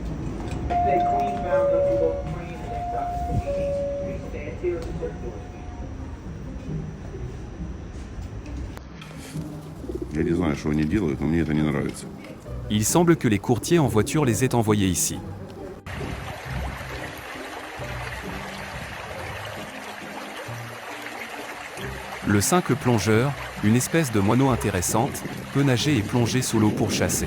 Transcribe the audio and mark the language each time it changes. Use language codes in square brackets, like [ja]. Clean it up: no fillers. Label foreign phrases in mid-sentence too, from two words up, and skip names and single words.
[ru] Я не знаю, что они делают, но мне это не нравится. [fr] Il semble que les courtiers en voiture les aient envoyés ici. Le cinq plongeur, une espèce de moineau intéressante, peut nager et plonger sous l'eau pour chasser.